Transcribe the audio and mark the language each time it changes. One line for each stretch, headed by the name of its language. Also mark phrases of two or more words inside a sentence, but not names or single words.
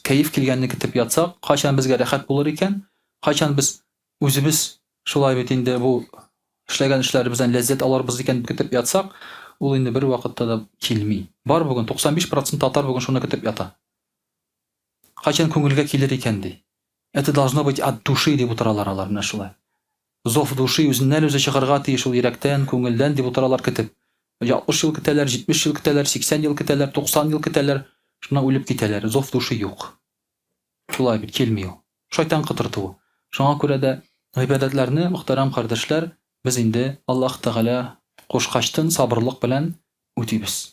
Tatar: Кәеф килгәнне көтеп ятсак, кайчан безгә рәхәт булыр икән? Кайчан без үзебез шулай бит инде бу эшләгән эшләребездән ләззәт алырбыз икән көтеп ятсак, ул инде бер вакытта да килми. Бар бүген 95% татар бүген шуны көтеп ята. Кайчан күңелгә килер икән ди.
Russian: Это должно быть от души
Tatar: дип утыралар алар менә шулай.
Russian: Зов души
Tatar: үзеннән үзе чыгарга тиеш, ул йөрәктән, күңелдән дип утыралар көтеп. 60 ел көтәләр, 70 ел көтәләр, 80 ел көтәләр, 90 ел көтәләр, шуңа үлеп китәләр.
Russian: Зов души
Tatar: юк. Шулай бит килми ул. Шайтан кытыртуы. Шуңа күрә дә гыйбадәтләрне, мөхтәрәм кардәшләр, без инде Аллаһ Тәгалә кушкачтын сабырлык белән үтибез.